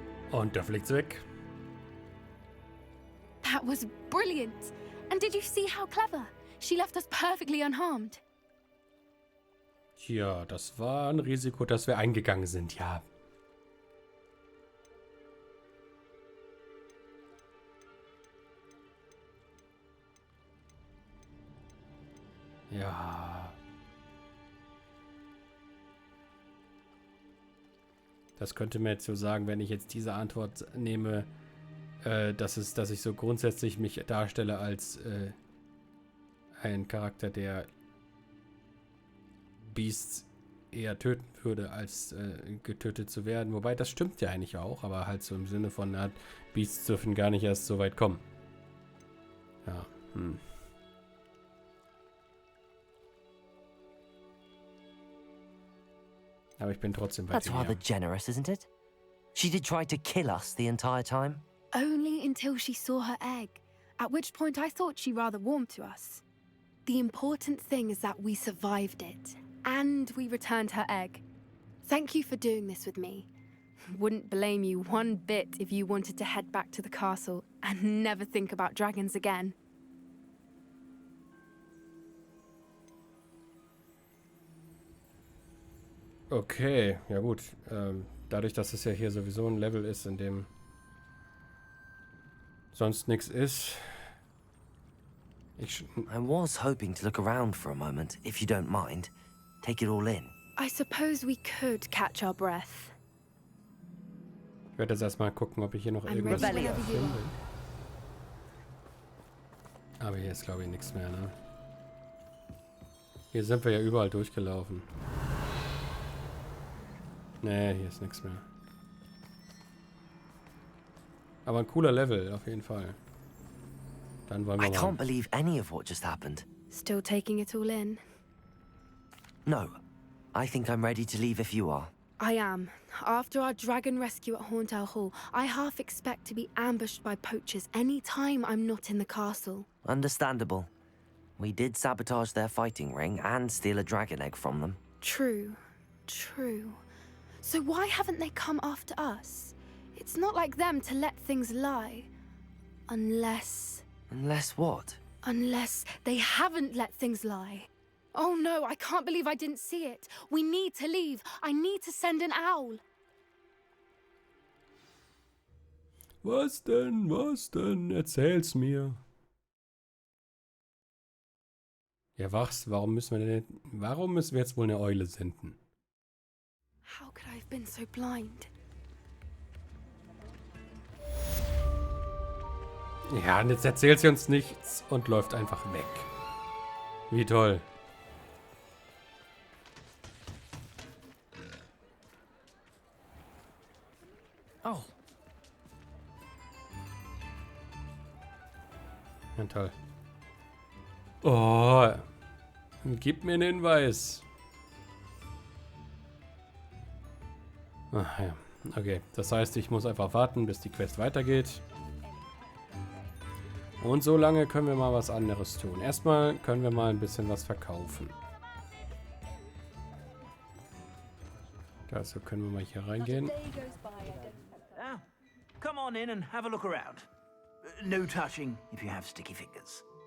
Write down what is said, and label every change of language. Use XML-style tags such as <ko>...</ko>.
<de>Und da fliegt's weg.</de> <en>That was brilliant! And did you see how clever? She left us perfectly unharmed.</en> <de>Ja, das war ein Risiko, das wir eingegangen sind, ja. Ja. Das könnte mir jetzt so sagen, wenn ich jetzt diese Antwort nehme, dass ich so grundsätzlich mich darstelle als ein Charakter, der Beasts eher töten würde, als getötet zu werden. Wobei, das stimmt ja eigentlich auch, aber halt so im Sinne von, Beasts dürfen gar nicht erst so weit kommen. Ja, Aber ich bin trotzdem bei</de> <en>That's rather generous, isn't it? She did try to kill us the entire time. Only until she saw her egg, at which point I thought she rather warmed to us. The important thing is that we survived it, and we returned her egg. Thank you for doing this with me. Wouldn't blame you one bit if you wanted to head back to the castle and never think about dragons again.</en> <de>Okay, ja gut. Dadurch, dass es ja hier sowieso ein Level ist, in dem sonst nichts ist.</de> <en>I was hoping to look around for a moment, if you don't mind. Take it all in. I suppose we could catch our breath.</en> <de>Ich werde jetzt erstmal gucken, ob ich hier noch</de> <en>I'm</en> <de>irgendwas</de> <en>ready whenever you</en> <de>finde. Aber hier ist, glaube ich, nichts mehr, ne? Hier sind wir ja überall durchgelaufen. Nee, hier ist nichts mehr. Aber ein cooler Level, auf jeden Fall. Dann wollen wir</de> <en>I</en> <de>mal...</de> <en>can't believe any of what just happened. Still taking it all in? No. I think I'm ready to leave if you are. I am. After our dragon rescue at Hauntow Hall, I half expect to be ambushed by poachers any time I'm not in the castle. Understandable. We did sabotage their fighting ring and steal a dragon egg from them. True. True. So why haven't they come after us? It's not like them to let things lie. Unless What? Unless they haven't let things lie. Oh no, I can't believe I didn't see it. We need to leave. I need to send an owl.</en> <de>Was denn? Was denn? Erzähl's mir. Ja, was? Warum müssen wir jetzt wohl eine Eule senden?</de> <en>How could I have been so blind?</en> <de>Ja, und jetzt erzählt sie uns nichts und läuft einfach weg. Wie toll. Oh. Ja, toll. Oh. Gib mir einen Hinweis. Ach ja. Okay, das heißt, ich muss einfach warten, bis die Quest weitergeht. Und so lange können wir mal was anderes tun. Erstmal können wir mal ein bisschen was verkaufen. Dazu können wir mal hier reingehen.</de> <en>Come on in and have a look around. No touching if you have sticky fingers.</en>